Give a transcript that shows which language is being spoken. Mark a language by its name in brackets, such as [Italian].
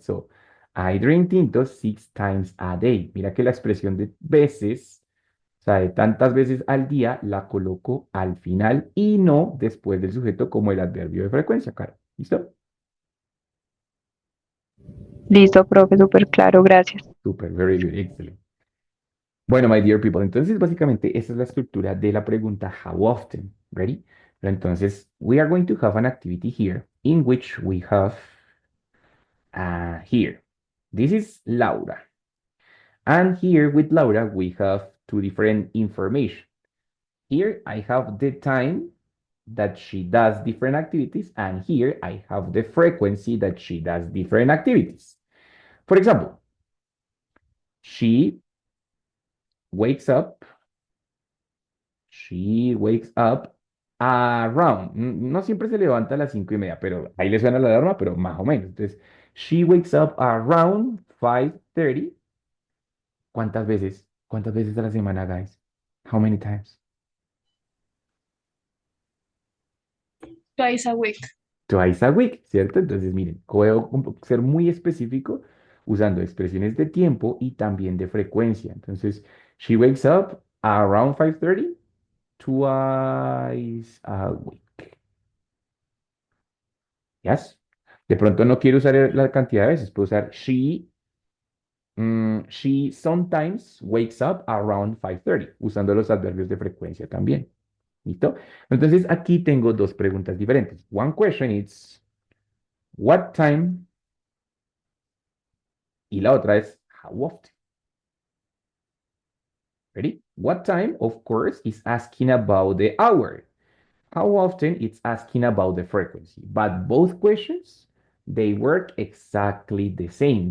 [English] So, I drink tinto 6 times a day. [Spanish] Mira que la expresión de veces, o sea, de tantas veces al día, la coloco al final y no después del sujeto como el adverbio de frecuencia, cara. ¿Listo? Listo, profe, súper claro, gracias. [English] Super, very good, excellent. [Spanish] Bueno, [English] my dear people, [Spanish] entonces básicamente esa es la estructura de la pregunta how often, ready? Pero entonces, [English] we are going to have an activity here in which we have here. This is Laura. And here with Laura, we have two different information. Here I have the time that she does different activities, and here I have the frequency that she does different activities. For example, she wakes up, she wakes up around. [Spanish] No siempre se levanta a las 5:30, pero ahí le suena la alarma, pero más o menos. [English] Entonces, she wakes up around 5:30. [Spanish] ¿Cuántas veces? ¿Cuántas veces a la semana, guys? [English] How many times? Twice a week. Twice a week, ¿cierto? [Spanish] Entonces, miren, puedo ser muy específico usando expresiones de tiempo y también de frecuencia. Entonces, [English] she wakes up Around 5:30, twice a week. [Spanish] Yes. De pronto no quiero usar la cantidad de veces, puedo usar [English] she sometimes wakes up around 5:30, [Spanish] usando los adverbios de frecuencia también. ¿Listo? Entonces aquí tengo dos preguntas diferentes. [English] One question is, what time? [Spanish] Y la otra es, [English] how often? Ready? What time, of course, is asking about the hour. How often, it's asking about the frequency. But both questions, they work exactly the same.